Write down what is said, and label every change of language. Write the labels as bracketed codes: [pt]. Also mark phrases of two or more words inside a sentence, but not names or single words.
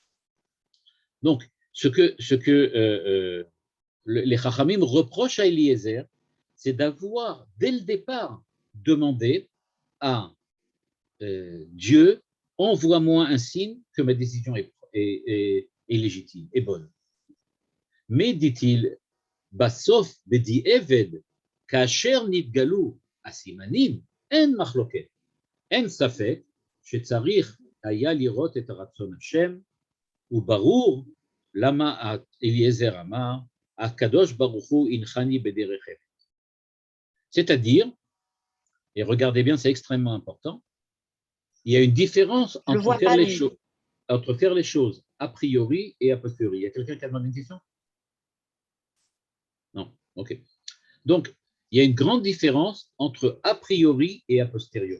[fr] Donc, ce que les Chachamim reprochent à Eliezer, c'est d'avoir, dès le départ, demandé à Dieu, envoie-moi un signe que ma décision est légitime, est bonne. Mais, dit-il, [he] בסוף בדיעבד, כאשר נתגלו הסימנים, אין מחלוקת, אין ספק, שצריך היה לראות את רצון השם, וברור למה אליעזר אמר, הקדוש ברוך הוא הנחני בדרך אמת. [fr] C'est-à-dire, et regardez bien, c'est extrêmement important, il y a une différence entre faire les choses a priori et a posteriori. Il y a quelqu'un qui a demandé une question? Non, ok. Donc, il y a une grande différence entre a priori et a posteriori.